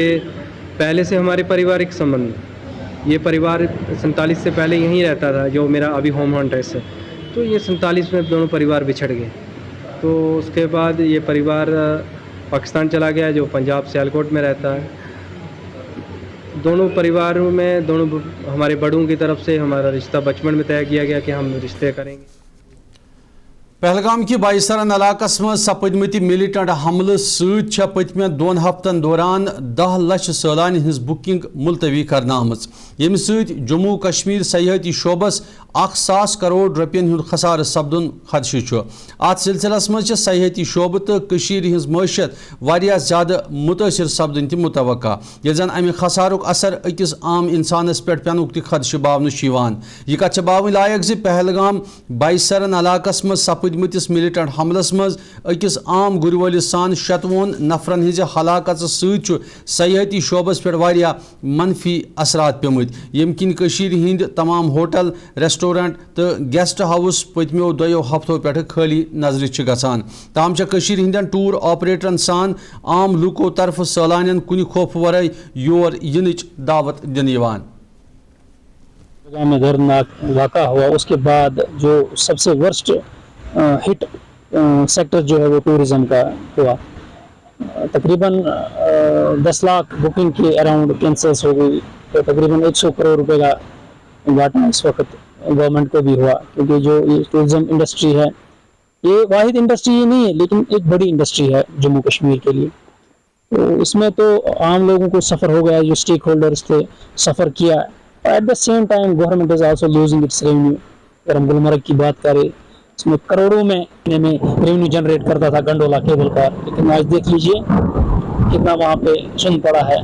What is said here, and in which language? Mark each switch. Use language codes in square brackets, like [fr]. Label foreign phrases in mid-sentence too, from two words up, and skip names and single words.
[hi] पहले से हमारे पारिवारिक संबंध ये परिवार 47 से पहले यहीं रहता था जो मेरा अभी [en] home address [hi] है तो ये 47 में दोनों परिवार बिछड़ गए तो इस के बाद ये परिवार पाकिस्तान चला गया जो पंजाब सियालकोट में रहता है दोनों परिवारों में दोनों हमारे बड़ों की तरफ़ से हमारा रिश्ता बचपन में तय किया गया कि हम रिश्ते करें गे [ks] پہلگام کی بائیسرن علاقس مز سپدمت ملٹنٹ حملہ ست پتم 2 ہفتن دوران 10 لچھ سیلانی ہز بکنگ ملتوی کرنا آمت یم ست جموں کشمیر سیاحتی شعبس 1,000 کروڑ رپین ہند خسارہ سپدن خدشہ ات سلسلس مز سیاحتی شعبہ تو ہز معیشت واریاہ زیادہ متاثر سپدن تہ متوقع یل زن امہ خسارک اثر اکس عام انسانس پہ پینک تہ خدشہ باونہ یہ کت باون لائق زِ پہلگام بائیسرن علاقس مز سپدمتس ملٹنٹ حملس مز اکس عام گر ولس سان 27 نفرن ہز ہلاکت ست سیاحتی شعبس پہ واریاہ منفی اثرات پیمت یم کن ہند تمام ہوٹل ریسٹورنٹ تو گیسٹ ہاؤس پتمو 2 ہفتوں پہ خالی نظر گژھان تاہم ہندین ٹور آپریٹرن سان عام لوکو طرف سیلانین کن خوف ورائے یور ینچ دعوت دن [hi] में दर्दनाक वाक़या हुआ इस के बाद जो सब से [en] worst hit sector [hi] जो है वो टूरिज़्म का हुआ तक़रीबन 10 लाख बुकिंग के अराउंड कैंसिल्स हो गई तो तक़रीबन 100 करोड़ रुपये का घाटा इस वक़्त गवर्नमेंट को भी हुआ क्योंकि जो ये [en] tourism industry [hi] है ये वाहिद इंडस्ट्री ही नहीं है, लेकिन एक बड़ी इंडस्ट्री है जम्मू कश्मीर के लिए। तो इसमें तो आम लोगों को सफ़र हो गया, जो [en] stakeholders [hi] थे सफ़र किया, और [en] at the same time government is also losing its revenue. [hi] अगर हम गुलमर्ग की बात करें, इसमें करोड़ों में रेवेन्यू जनरेट करता था [en] gondola cable car, [hi] लेकिन आज देख लीजिए कितना वहाँ पे सुन पड़ा है।